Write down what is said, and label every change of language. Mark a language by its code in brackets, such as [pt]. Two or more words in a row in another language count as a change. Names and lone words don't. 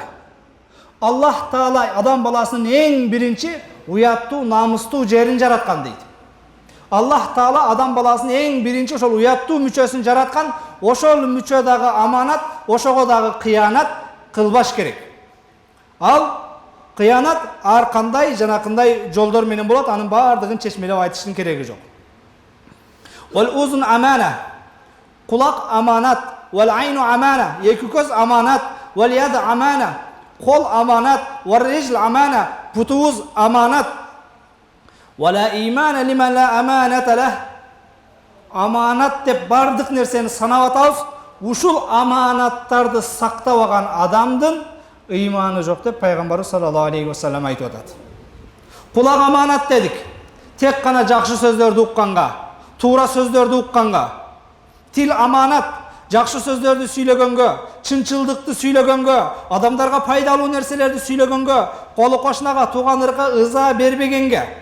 [ky] Аллах Таала адам баласынын эң биринчи уяттуу, намыстуу жерин жараткан дейт. Аллах Таала адам баласынын эң биринчи ошол уяттуу мүчөсүн жараткан, ошол мүчө дагы аманат, ошого дагы кыянат кылбаш керек. Ал кыянат ар кандай жанакындай жолдор менен болот, анын бардыгын чечмелеп айтыштын кереги жок. [ar] والأذن أمانة, [ky] кулак аманат, [ar] والعين أمانة, [ky] эки көз аманат, [ar] واليد أمانة, [ky] кол аманат, [ar] والرجل أمانة, [ky] путуз аманат. [ar] ولا إيمان لمن لا أمانة له. [ky] Аманат деп бардык нерсени санап атабыз, ушул аманаттарды сактабаган адамдын ыйманы жок деп пайгамбарыбыз [ar] صلى الله عليه وسلم [ky] айтып атат. Кулак аманат дедик. Тек гана жакшы сөздөрдү укканга, туура сөздөрдү укканга. Тил аманат, жакшы сөздөрдү сүйлөгөнгө, чынчылдыкты сүйлөгөнгө, адамдарга пайдалуу нерселерди сүйлөгөнгө, колу кошунага, тууган ырга ыза бербегенге.